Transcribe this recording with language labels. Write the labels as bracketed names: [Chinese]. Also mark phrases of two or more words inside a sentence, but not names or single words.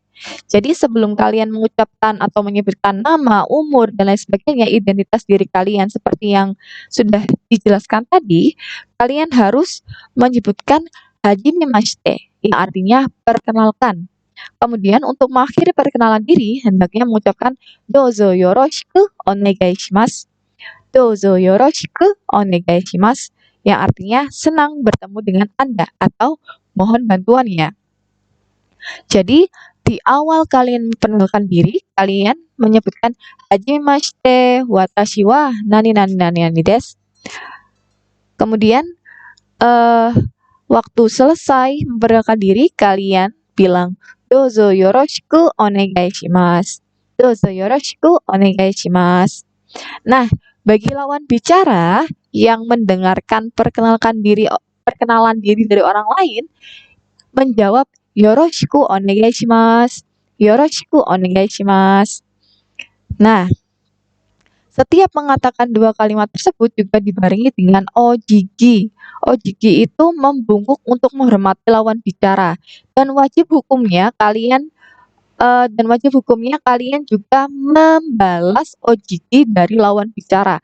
[Indonesian] Jadi sebelum kalian mengucapkan atau menyebutkan nama, umur, dan lain sebagainya, identitas diri kalian seperti yang sudah dijelaskan tadi, kalian harus menyebutkan [Japanese] はじめまして, [Indonesian] yang artinya perkenalkan. Kemudian untuk mengakhiri perkenalan diri, hendaknya mengucapkan [Japanese] どうぞよろしくお願いします. どうぞよろしくお願いします, [Indonesian] yang artinya senang bertemu dengan Anda atau mohon bantuannya. Jadi, di awal kalian memperkenalkan diri, kalian menyebutkan [Japanese] はじめまして私は [Indonesian] nani nani nani nani desu. Kemudian, waktu selesai memperkenalkan diri, kalian bilang [Japanese] どうぞよろしくお願いします. どうぞよろしくお願いします. [Indonesian] Nah, bagi lawan bicara yang mendengarkan perkenalan diri dari orang lain, menjawab [Japanese] よろしくお願いします. よろしくお願いします. [Indonesian] Nah, Setiap mengatakan dua kalimat tersebut juga dibarengi dengan ojigi. Ojigi itu membungkuk untuk menghormati lawan bicara dan wajib hukumnya kalian juga membalas ojigi dari lawan bicara.